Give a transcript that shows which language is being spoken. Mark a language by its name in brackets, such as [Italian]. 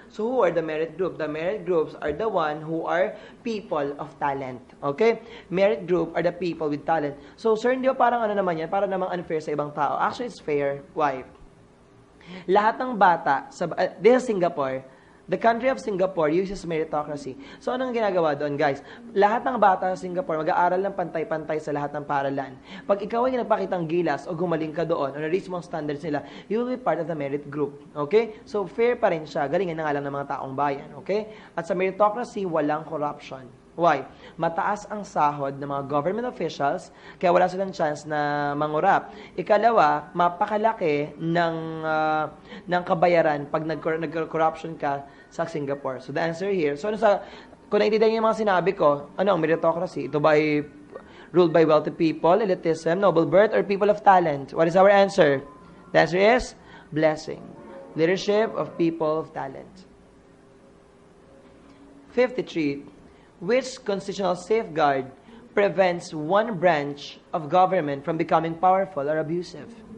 [English] So who are the merit group? The merit groups are the one who are people of talent. Okay? Merit group are the people with talent. So sir, [Filipino] hindi ba parang ano naman yan? Parang namang unfair sa ibang tao. [English] Actually, it's fair. Why? [Filipino] Lahat ng bata, [English] this is Singapore, the country of Singapore uses meritocracy. [Filipino] So, anong ginagawa doon, guys? Lahat ng bata sa Singapore, mag-aaral ng pantay-pantay sa lahat ng paaralan. Pag ikaw ay nagpakitang gilas o gumaling ka doon, o na-reach mo ang standards nila, [English] you will be part of the merit group. [Filipino] Okay? So, fair pa rin siya. Galingan na nga lang ng mga taong bayan. Okay? At sa meritocracy, walang corruption. Why? Mataas ang sahod ng mga government officials, kaya wala silang chance na mangurap. Ikalawa, mapakalaki ng kabayaran pag nag-corruption ka sa Singapore. So the answer here, so kung naintindihan niyo yung mga sinabi ko, ano ang meritocracy? Ito ba ay [English] ruled by wealthy people, elitism, noble birth, or people of talent? What is our answer? The answer is blessing. Leadership of people of talent. 53. Which constitutional safeguard prevents one branch of government from becoming powerful or abusive?